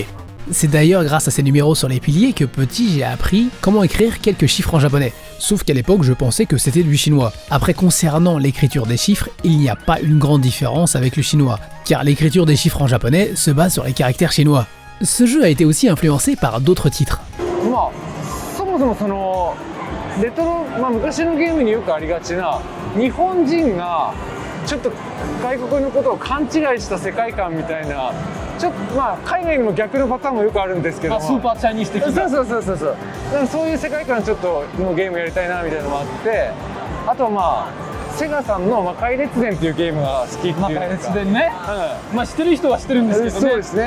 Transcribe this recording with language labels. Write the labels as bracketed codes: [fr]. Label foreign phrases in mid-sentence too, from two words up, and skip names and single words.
[fr] C'est d'ailleurs grâce à ces numéros sur les piliers que petit j'ai appris comment écrire quelques chiffres en japonais. Sauf qu'à l'époque je pensais que c'était du chinois. Après concernant l'écriture des chiffres, il n'y a pas une grande différence avec le chinois, car l'écriture des chiffres en japonais se base sur les caractères chinois. Ce jeu a été aussi influencé par d'autres titres. [ja] レトロ、昔のゲームによくありがちな日本人がちょっと外国のことを勘違いした世界観みたいな、ちょっと海外にも逆のパターンもよくあるんですけども、スーパーチャイニーズ的な、そうそういう世界観ちょっとのゲームやりたいなみたいなのもあって、あとはセガさんの魔界列伝っていうゲームが好きっていうか、魔界列伝ね、知ってる人は知ってるんですけどね。そうですね。